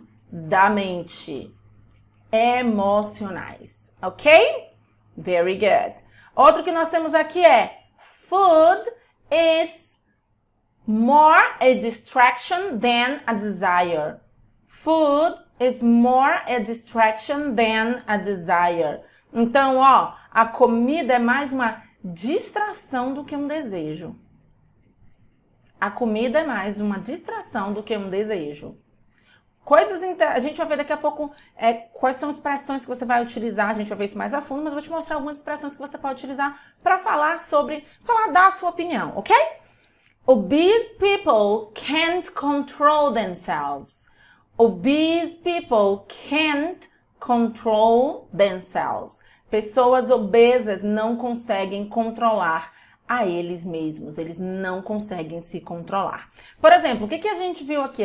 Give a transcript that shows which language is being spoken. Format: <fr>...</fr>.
<pt>Profundamente emocionais, ok?</pt> <en>Very good.</en> <pt>Outro que nós temos aqui é</pt> <en>food is more a distraction than a desire. Food is more a distraction than a desire.</en> <pt>Então, ó, a comida é mais uma distração do que um desejo. A comida é mais uma distração do que um desejo. A gente vai ver daqui a pouco quais são as expressões que você vai utilizar. A gente vai ver isso mais a fundo, mas eu vou te mostrar algumas expressões que você pode utilizar para falar dar a sua opinião, ok?</pt> <en>Obese people can't control themselves. Obese people can't control themselves.</en> <pt>Pessoas obesas não conseguem controlar a eles mesmos. Eles não conseguem se controlar. Por exemplo, o que a gente viu aqui?</pt>